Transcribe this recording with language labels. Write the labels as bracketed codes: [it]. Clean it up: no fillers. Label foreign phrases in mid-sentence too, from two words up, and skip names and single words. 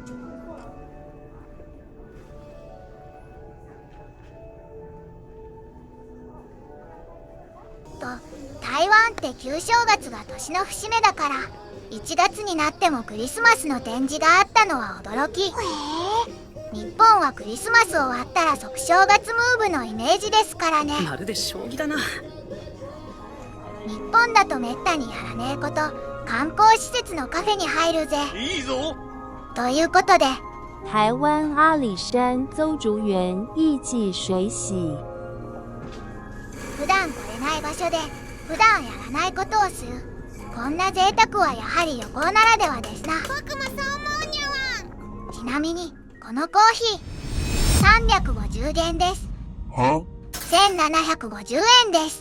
[ja] と台湾って旧正月が年の節目だから1月になってもクリスマスの展示があったのは驚き。日本はクリスマス終わったら即正月ムーブのイメージですからね。まるで将棋だな。日本だとめったにやらねえこと観光施設のカフェに入るぜ。いいぞ。ということで台湾阿里山邹竹园艺伎水洗。普段来れない場所で普段やらないことをするこんな贅沢はやはり旅行ならではですな。僕もそう思うにゃわん。ちなみにこのコーヒー350元です。は 1750円です。